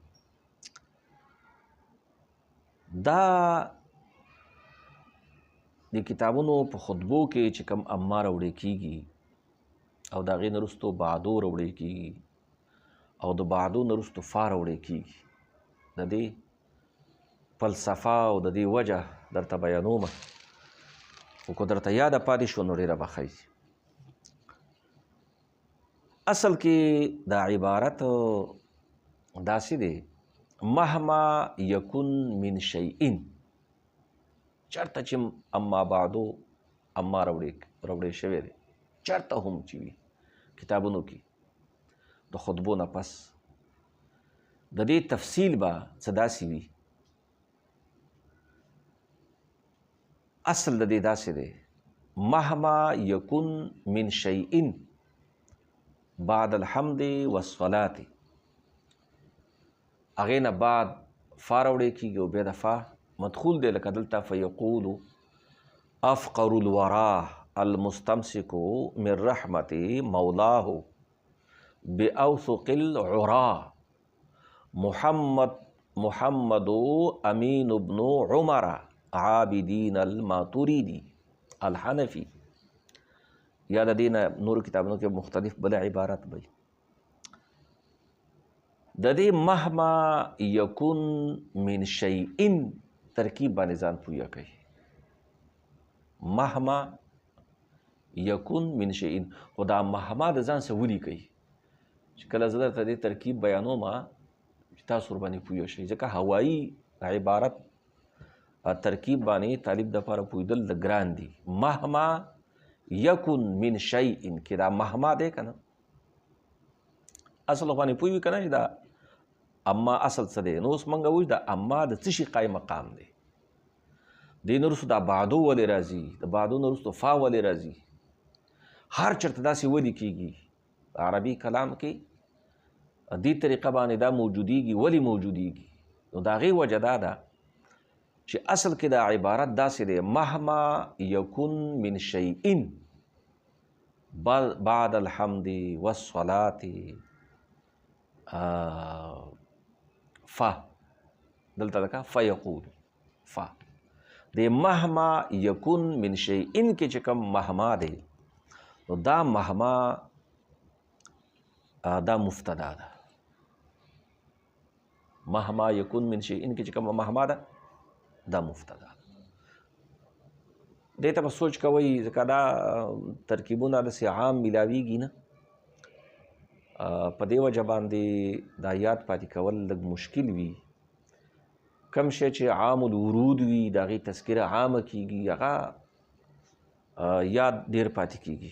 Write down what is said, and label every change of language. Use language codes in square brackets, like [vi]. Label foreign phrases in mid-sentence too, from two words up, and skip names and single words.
[ps] دا د کتابونو په خطبو کې چې کوم اما راوړی کېږي او د هغې نه وروستو بعدو راوړی کېږي او د بعدو نه وروستو فا راوړی کېږي، د دې فلسفه او د دې وجه درته بیانومه، خو که درته یاده پاتې شوه نو ډېره به ښه وي. اصل کې دا عبارت داسې دی [ar] مهما یکن من شیئن، [ps] چېرته چې [ar] اما بعدو [ps] اما راوړی شوی دی، چېرته هم چې وي کتابونو کې د خطبو نه پس د دې تفصیل به څه داسې وي اصل د دې داسې دی [ar] مهما یکن من شیء بعد الحمد والصلاة [ps] هغې نه بعد فا راوړی کېږي او بیا د فا مدخول دی لکه دلته [ar] فیقول افقر الورا المستمسک من رحمت مولاه باوثق العرا محمد امین ابن عمر عابدین الماتوریدی الحنفی. [ps] یا د دې نه نورو کتابونو کې مختلف بله عبارت وي. د دې [ar] مهما یکن من شیء [ps] ترکیب باندې ځان پویه کوي. [ar] مهما یکن من شیء [ps] خو دا مهما د ځان څه ولیکئ چې کله زه درته دې ترکیب بیانوم چې تاسو ورباندې پوه شئ، ځکه هوایي عبارت ترکیب باندې طالب دپاره پوهېدل د ګران دي. [ar] مهما یکن من شیء [ps] کې دا مهما دی که نه اصل باندې پوه وي که نه چې دا اما اصل څه دی. نو اوس موږ وایو دا اما د څه شي قایم مقام دی. دې نه وروستو دا بعدو ولې راځي، د بعدو نه وروستو فا ولې راځي، هر چېرته داسې ولې کېږي عربي کلام کې دې طریقه باندې دا موجودیږي. ولې موجودیږي؟ نو د هغې وجه دا ده چې اصل کې دا عبارت داسې دی [ar] مهما یکن من شیء بعد الحمد والصلاة [ps] فا دلته لکه فیقول فا د [ar] مهما یکن من شیء [ps] کې چې کوم مهما دی نو دا مهما دا مفتدا ده. [ar] مهما یکن من شیء [ps] کې چې کوم مهما ده دا مفتدا ده. دې ته به سوچ کوئ ځکه دا ترکیبونه داسې عام میلاویږي نه، په دې وجه باندې دا یاد پاتې کول لږ مشکل وي. کم شی چې [ar] عام الورود [ps] وي د هغې تذکره عامه کېږي هغه یاد ډېر پاتې کېږي.